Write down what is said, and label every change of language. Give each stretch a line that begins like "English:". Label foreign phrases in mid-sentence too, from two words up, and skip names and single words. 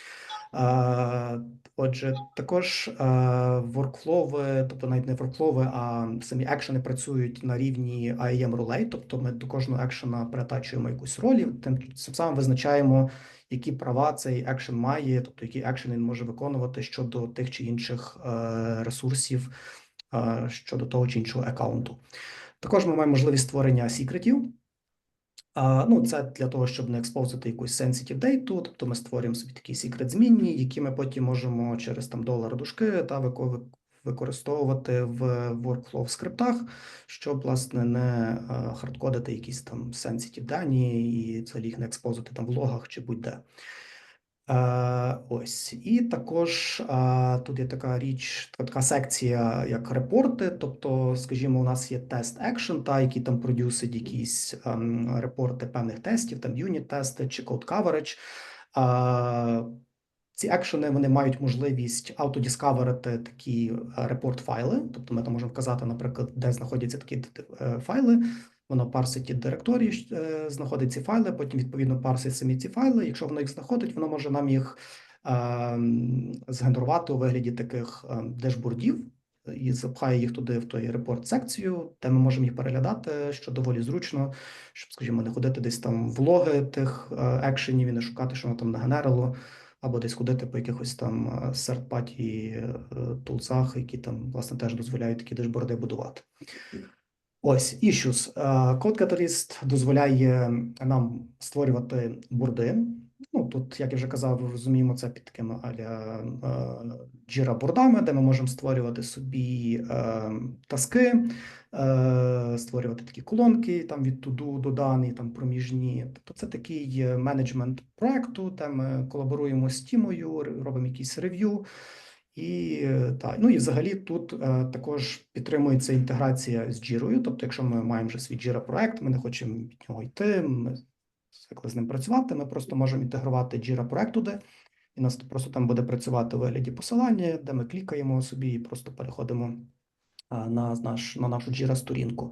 Ukrainian: Отже, також воркфлови, тобто навіть не воркфлови, а самі екшени працюють на рівні IAM ролей, тобто ми до кожного екшена перетачуємо якусь роль, і тим самим визначаємо, які права цей екшен має, тобто які екшени він може виконувати щодо тих чи інших ресурсів, щодо того чи іншого аккаунту. Також ми маємо можливість створення секретів. Ну, це для того, щоб не експозити якусь
English: sensitive data,
Ukrainian: тобто ми створюємо собі такі секрет-змінні, які ми потім можемо через там $дужки та використовувати в workflow скриптах, щоб, власне, не хардкодити якісь там sensitive дані і взагалі їх не експозити там в логах чи будь-де. Ось. І також тут є така річ, така секція, як репорти. Тобто, скажімо, у нас є тест action, який там продюсить якісь репорти певних тестів, там юніт-тести чи
English: code coverage.
Ukrainian: Ці екшени, вони мають можливість автодіскаверити такі репорт-файли. Тобто ми там можемо вказати, наприклад, де знаходяться такі файли. Воно парсить ті директорії, знаходить ці файли, потім, відповідно, парсить самі ці файли. Якщо воно їх знаходить, воно може нам їх згенерувати у вигляді таких дешбордів і запхає їх туди, в той репорт-секцію, де ми можемо їх переглядати, що доволі зручно, щоб, скажімо, не ходити десь там в логи тих екшенів і не шукати, що воно там нагенерило, або десь ходити по якихось там third-party тулзах, які там, власне, теж дозволяють такі дешборди будувати. Ось, issues. CodeCatalyst дозволяє нам створювати борди. Ну, тут, як я вже казав, розуміємо це під такими аля Jira-бордами, де ми можемо створювати собі таски, створювати такі колонки там від to-do до дані, там проміжні. Тобто це такий менеджмент проекту, де ми колаборуємо з тімою, робимо якийсь рев'ю. І ну і взагалі тут також підтримується інтеграція з Jira, тобто, якщо ми маємо вже свій Jira проект, ми не хочемо від нього йти, ми звикли з ним працювати, ми просто можемо інтегрувати Jira проект туди, і нас просто там буде працювати у вигляді посилання, де ми клікаємо собі і просто переходимо на нашу Jira-сторінку.